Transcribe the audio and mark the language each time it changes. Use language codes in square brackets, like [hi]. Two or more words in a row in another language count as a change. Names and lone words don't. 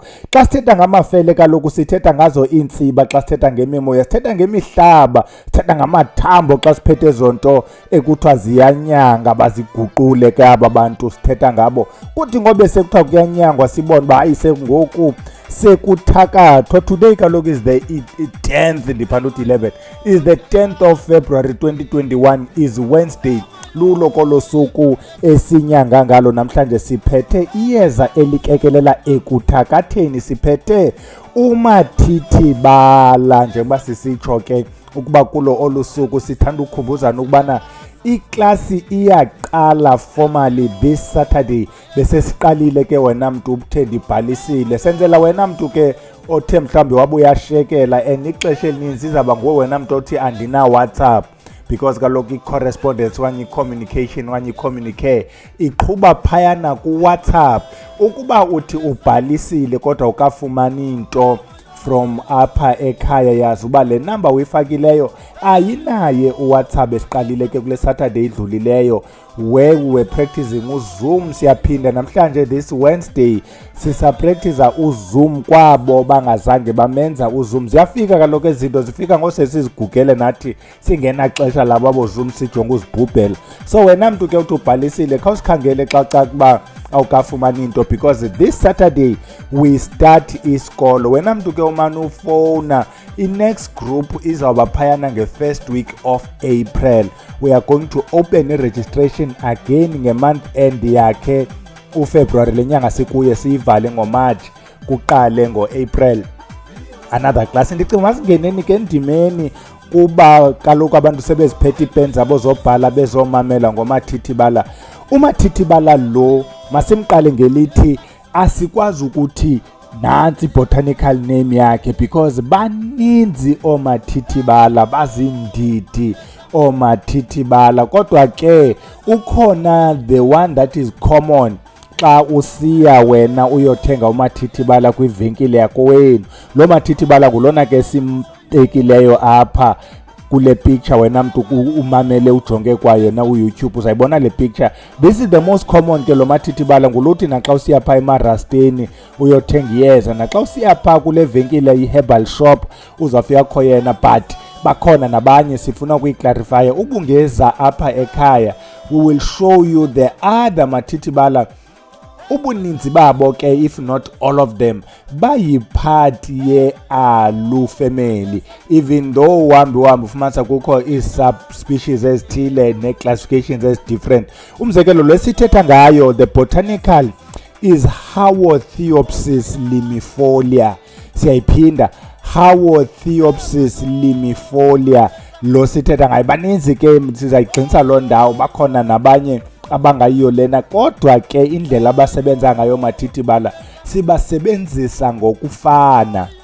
[xh] Xa sithetha ngamafele kaloku sithetha ngazo iintsiba, xa sithetha ngemimoya sithetha ngemihlaba, sithetha ngamathambo xa siphethe zonto ekuthiwa ziyanyanga baziguqule ke aba bantu sithetha ngabo. Kuthi ngobe sekuthiwa kuyanyangwa sibone uba hayi sengoku sekuthakathwa. [en] Today kaloku is the 10th [xh] ndiphanda uthi [en] 11 is the 10th of February 2021 is Wednesday. [xh] Lulo kolo suku esinyanga ngalo. Namhlanje siphethe iyeza elikekelela ekuthakatheni, siphethe UMathithibala. Njengoba sisitsho ke ukuba kulo olusuku sithanda ukukhumbuzana ukubana iklasi iyaqala [en] formally this Saturday. [xh] Bese siqalile ke wena mntu uthe ndibhalisile, senzela wena mntu ke othe mhlawumbi wabuya shekela and ixesha elininzi izaba nguwe wena mntu othi andina WhatsApp, because kaloku i-correspondence okanye i-communication okanye i-communique iqhuba phayana ku-WhatsApp. Ukuba uthi ubhalisile kodwa ukafumani into from apha ekhaya, yazi uba le number uyifakileyo ayinaye uWhatsApp. Esiqalile ke kule Saturday idlulileyo [en] where we were practicing [xh] uZoom. Siyaphinda namhlanje [en] this Wednesday [xh] sisapractice uZoom kwabo bangazange bamenza uZoom. Ziyafika kaloku izinto zifika ngosesizigugele nathi singena xesha labo boZoom sijonga uzibhubhela. So wena mntu ke uthi ubhalisile khawusikhangele xa kuba awukafumani into, [en] because this Saturday we start isikolo. [xh] Wena mntu ke umane ufowuna, i-next group izawuba phayana [en] nge-first week of April. We are going to open i-registration again nge-month end [xh] yakhe uFebruary lenyanga sikuye, siyivale ngoMarch kuqale ngo-April [en] another class. [xh] Ndicinga masingeneni ke endimeni kuba kaloku abantu sebeziphethe ipeni zabo zobhala bezomamela ngoMathithibala. UMathithibala lo masimqale ngelithi asikwazi ukuthi nansi [en] botanical name [xh] yakhe, because baninzi ooMathithibala, bazindidi ooMathithibala. Kodwa ke ukhona [en] the one that is common [xh] xa usiya wena uyothenga uMathithibala kwivenkile yakowenu. Lo Mathithibala ngulona ke simtekileyo apha kule picture. Wena mntu umamele ujonge kwayo na uYouTube uzayibona le picture. [en] This is the most common [xh] ke lo Mathithibala. Nguluthi naxa usiya pha emarasteni uyothenga iyeza, naxa usiya pha kule venkile [en] i-herbal shop [xh] uzafika kho yena. But bakhona nabanye sifuna ukuyiclarify ubungeza apha ekhaya. [en] We will show you the other Mathithibala. [xh] Ubuninzi babo ke, [en] if not all of them, [xh] bayipart ye-alu family, [en] even though [xh] wambi ufumanisa kukho ii-subspecies ezithile ne-classifications ezi-different. Umzekelo lesithetha ngayo, [en] the botanical is Haworthiopsis limifolia. [xh] Siyayiphinda, Haworthiopsis limifolia. Lo sithetha ngayo baninzi ke, sizayigxinisa loo ndawo. Bakhona nabanye abangayiyo lena, kodwa ke indlela abasebenza ngayo Mathithibala sibasebenzisa ngokufana.